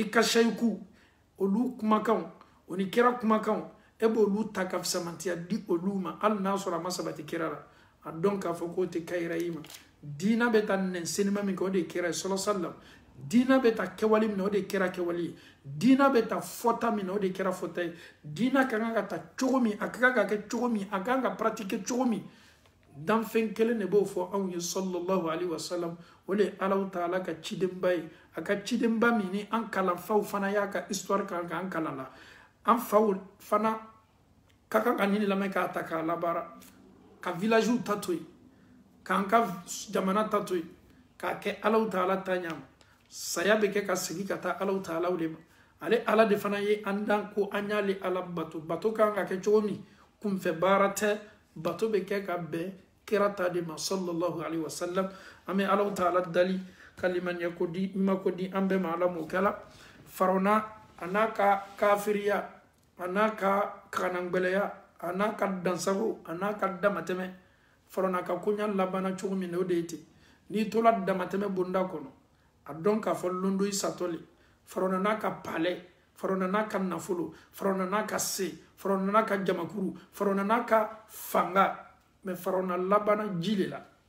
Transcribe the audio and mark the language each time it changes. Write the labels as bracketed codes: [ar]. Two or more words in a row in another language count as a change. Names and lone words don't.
[bm] ka sayiku olu kumakanw o ni kira kumakanw e b'olu ta ka fisamantiya di olu ma hali n'a sɔrɔ a ma sabati kira la a dɔn k'a fɔ k'o tɛ kayira i ma diina bɛ taa nɛnsenima min kɛ o de ye kira ye sɔlɔ sallam diina bɛ taa kɛwale min na o de ye kira kɛwale ye diina bɛ taa fɔta min na o de ye kira fɔta ye diina ka kan ka taa cogo min a ka kan ka kɛ cogo min a ka kan ka pratiquer cogo min danfɛn kelen de b'o fɔ anw ye [ar] صلى الله عليه وسلم [bm] o de ye Alahu Taala ka cidenba ye a ka cidenba min ni an kalanfaw fana y'a ka histoire kan k'an kalan la an faw fana ka kan ka nin lamɛn k'a ta k'a labaara ka villagew ta to yen k'an ka jamana ta to yen k'a kɛ Alahu Taala ta ɲa ma saya bɛ kɛ ka segin ka taa Alahu Taala de ma ale ala de fana ye an dan ko an y'ale ala bato bato kan ka kɛ cogo min kunfɛ baara tɛ bato bɛ kɛ ka bɛn kira ta de ma [ar] صلى الله عليه وسلم [bm] an bɛ Alahu Taala dali ka limaniya ko di ɲuman ko di an bɛɛ ma ala m'o kɛla Farawuna a n'a ka kafiriya a n'a ka kanangbɛlɛya a n'a ka dansago a n'a ka damatɛmɛ Farawuna ka koɲa labanna cogo min na o de ye ten n'i tola damatɛmɛ bonda kɔnɔ a dɔn k'a fɔ londo i satɔli Farawuna n'a ka palais Farawuna n'a ka nafolo Farawuna n'a ka se Farawuna n'a ka jamakuru Farawuna n'a ka fanga mais Farawuna labanna ji de la